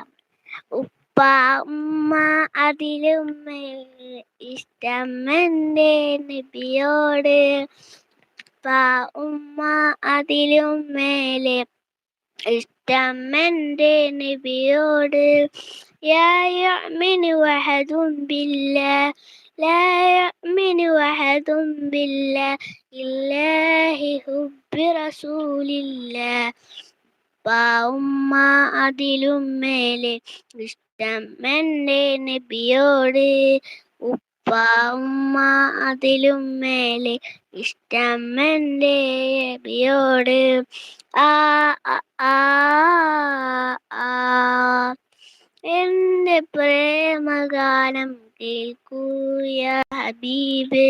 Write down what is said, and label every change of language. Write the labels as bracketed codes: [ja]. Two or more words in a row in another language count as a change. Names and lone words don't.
[ml] ഉപ്പ ഉമ്മ അതിലും മേലെ ഇഷ്ടം എൻ്റെ നബിയോട്. ഉപ്പ ഉമ്മ അതിലും മേലെ ഇഷ്ടം എൻ്റെ നബിയോട്. [ar] لا يؤمن أحد بالله لا يؤمن أحد بالله إلا حب رسول الله. [ml] ഉപ്പ ഉമ്മ അതിലും മേലെ ഇഷ്ടം എൻ്റെ നബിയോട്. ഉപ്പ ഉമ്മ അതിലും മേലെ ഇഷ്ടം എൻ്റെ നബിയോട്. ആ ആ ആ ആ എൻ്റെ പ്രേമഗാനം കേൾക്കൂ [ar] يا حبيبي.